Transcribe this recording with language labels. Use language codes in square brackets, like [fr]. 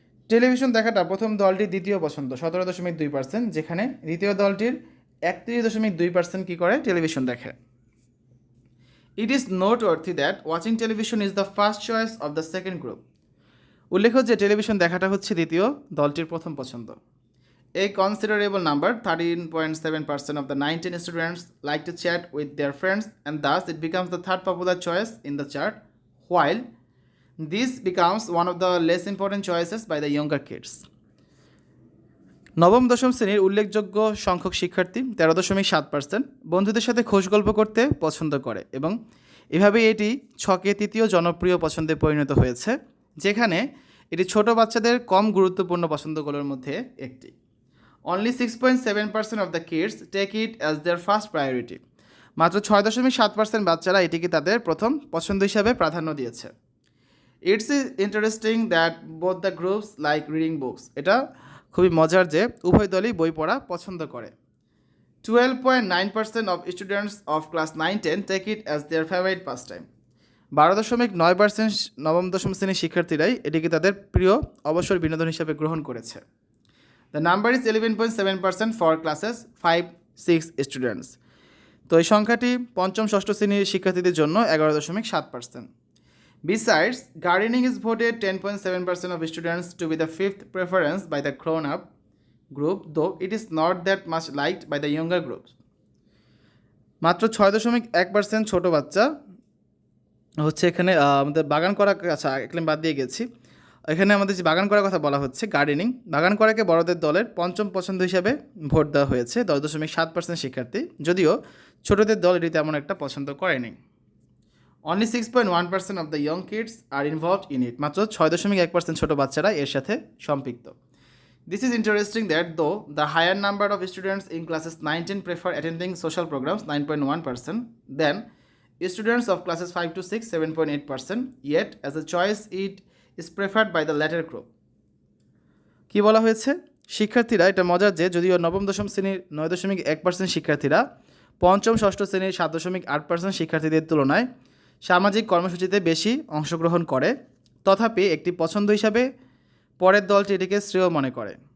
[bn] Television দেখাটা প্রথম দলটির দ্বিতীয় পছন্দ, 17.2%, যেখানে দ্বিতীয় দলটির 31.2% কী করে, টেলিভিশন দেখে। [en] It is noteworthy that watching television is the first choice of the second group. [bn] উল্লেখ্য যে টেলিভিশন দেখাটা হচ্ছে দ্বিতীয় দলটির প্রথম পছন্দ। [en] A considerable number, 13.7% of the 19 students like to chat with their friends, and thus it becomes the third popular choice in the chart, while this becomes one of the less important choices by the younger kids. [bn] নবম দশম শ্রেণীর উল্লেখযোগ্য সংখ্যক শিক্ষার্থী 13.7% বন্ধুদের সাথে খোশ গল্প করতে পছন্দ করে, এবং এভাবে এটি ছকে তৃতীয় জনপ্রিয় পছন্দে পরিণত হয়েছে, যেখানে এটি ছোট বাচ্চাদের কম গুরুত্বপূর্ণ পছন্দগুলোর মধ্যে একটি। [en] Only 6.7% of the kids take it as their first priority. [bn] মাত্র 6.7% বাচ্চারা এটিকে তাদের প্রথম পছন্দ হিসাবে প্রাধান্য দিয়েছে। [en] It's interesting that both the groups like reading books. [bn] এটা খুবই মজার যে উভয় দলই বই পড়া পছন্দ করে। [en] 12.9% of students of class 9-10 take it as their favorite pastime. [bn] 12.9% নবম দশম শ্রেণীর শিক্ষার্থীরাই এটিকে তাদের প্রিয় অবসর বিনোদন হিসাবে গ্রহণ করেছে। [en] The number is 11.7% for classes 5-6 students. [bn] তো এই সংখ্যাটি পঞ্চম ষষ্ঠ শ্রেণীর শিক্ষার্থীদের জন্য 11.7%. [en] Besides, gardening is voted 10.7% of students to be the fifth preference by the grown-up group, though it is not that much liked by the younger groups. [bn] মাত্র 6.1% ছোট বাচ্চা হচ্ছে এখানে আমাদের বাগান করা, আচ্ছা এখানে বাদ দিয়ে গেছি, এখানে আমাদের যে বাগান করার কথা বলা হচ্ছে গার্ডেনিং, বাগান করাকে বড়দের দলের পঞ্চম পছন্দ হিসাবে ভোট দেওয়া হয়েছে 10.7% শিক্ষার্থী, যদিও ছোটদের দল এটি তেমন একটা পছন্দ করেনি। [en] Only 6.1% of the young kids are involved in it. [bn] মাত্র 6.1% ছোট বাচ্চারা এর সাথে সম্পৃক্ত। [en] This is interesting that though the higher number of students in classes 9-10 prefer attending social programs 9.1%, then students of classes 5 to 6 7.8%, yet as a choice it is preferred by the latter group. [bn] কি বলা হয়েছে? শিক্ষার্থীরা, এটা মজার যে যদিও নবম দশম শ্রেণীর 9.1% শিক্ষার্থীরা পঞ্চম ষষ্ঠ শ্রেণীর 7.8% শিক্ষার্থীদের তুলনায় সামাজিক কর্মসূচিতে বেশি অংশগ্রহণ করে, তথাপি একটি পছন্দ হিসাবে পরের দলটি এটিকে শ্রেয় মনে করে।